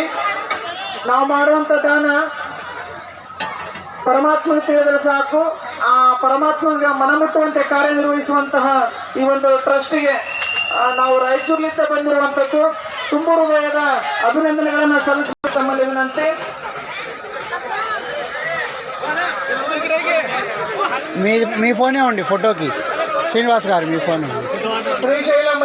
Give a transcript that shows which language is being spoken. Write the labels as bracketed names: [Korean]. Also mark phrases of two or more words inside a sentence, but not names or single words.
[Kannada] ನಾವು ಮಾಡುವಂಥ ದಾನ ಪರಮಾತ್ಮಗೆ ತಿಳಿದರೆ ಸಾಕು. ಆ ಪರಮಾತ್ಮಗೆ ಮನಮುಟ್ಟುವಂತೆ ಕಾರ್ಯನಿರ್ವಹಿಸುವಂತಹ ಈ ಒಂದು ಟ್ರಸ್ಟಿಗೆ ನಾವು ರಾಯಚೂರಿನಿಂದ ಬಂದಿರುವಂಥದ್ದು ತುಂಬು ಹೃದಯದ ಅಭಿನಂದನೆಗಳನ್ನು ಸಲ್ಲಿಸುವ ತಮ್ಮಲ್ಲಿ ವಿನಂತಿ. [Telugu] మీ ఫోనే ఉండి ఫోటోకి శ్రీనివాస్ గారు మీ ఫోన్ శ్రీశైల